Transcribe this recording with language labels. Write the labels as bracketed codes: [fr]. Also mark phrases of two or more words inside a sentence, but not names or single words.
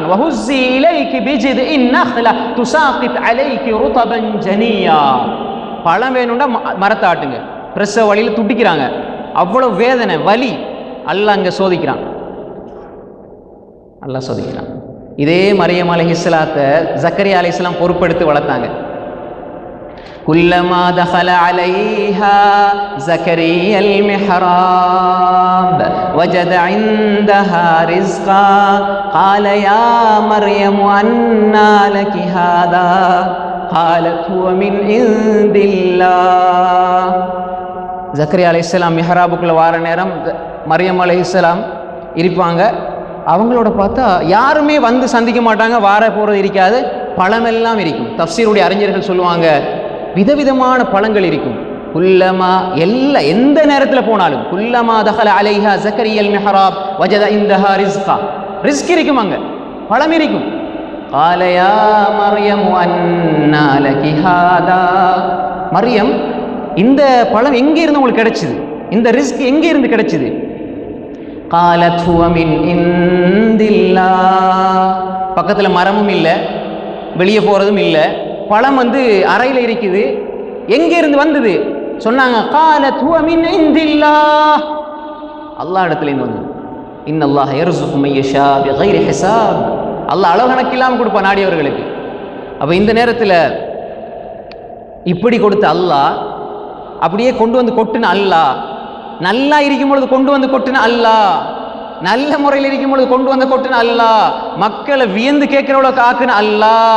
[ar] وهزي إليك بجذع النخلة تساقط عليك رطبا جنيا. [ta] பழம் வேணும்னா மரத்தை ஆட்டுங்க. பிரசவ வழியில் துடிக்கிறாங்க, அவ்வளவு வேதனை வலி. அல்லாஹ் அங்க சோதிக்கிறான். இதே மரியம் அலைஹிஸ்ஸலாத்தை ஜக்கரியா அலைஹிஸ்ஸலாம் பொறுப்பெடுத்து வளர்த்தாங்க. [ar] كلما دخل عليها زكريا المحراب وجد عندها رزقا قال يا مريم أنى لك هذا قالت هو من عند الله. [ta] ஜக்கரியா அலைஹிஸ்ஸலாம் மிஹ்ராபுக்குள்ள வார நேரம் மரியம் அலைஹிஸ்ஸலாம் இருப்பாங்க. அவங்களோட பார்த்தா யாருமே வந்து சந்திக்க மாட்டாங்க, வார போகிறது இருக்காது, பழமெல்லாம் இருக்கும். தஃப்சீருடைய அறிஞர்கள் சொல்லுவாங்க, விதவிதமான பழங்கள் இருக்கும். குல்லமா எந்த நேரத்தில் போனாலும் [ar] كلما دخل عليها زكريا المحراب وجد عندها رزقا, [ta] ரிஸ்க் இருக்கும், அங்க பழம் இருக்கும். [ar] قال يا مريم أنى لك هذا. [ta] மரியம், இந்த பழம் எங்கே இருந்து உங்களுக்கு கிடைச்சது? இந்த ரிஸ்க் எங்கே இருந்து கிடைச்சது? [ar] قالت هو من عند الله. [ta] பக்கத்தில் மரமும் இல்லை, வெளியே போகிறதும் இல்லை, பழம் அறையில் இருக்குது. எங்கே இருந்து வந்தது சொன்னாங்க. [ar] قالت هو من عند الله. [ta] அல்லாஹ் இடத்துல இருந்து வந்தது. [ar] إن الله يرزق من يشاء بغير حساب. [ta] அல்லாஹ் அளவு கணக்கில்லாமல் கொடுப்பான் நாடியவர்களுக்கு. அப்போ இந்த நேரத்தில் இப்படி கொடுத்த அல்லாஹ் அப்படியே கொண்டு வந்து கொட்டுன அல்லாஹ் நல்லா இருக்கும் பொழுது கொண்டு வந்து கொட்டுன அல்லாஹ், நல்ல முறையில் இருக்கும் பொழுது கொண்டு வந்து கொட்டுன அல்லாஹ், மக்களை வியந்து கேட்கிறவளவுக்கு ஆக்குன அல்லாஹ்.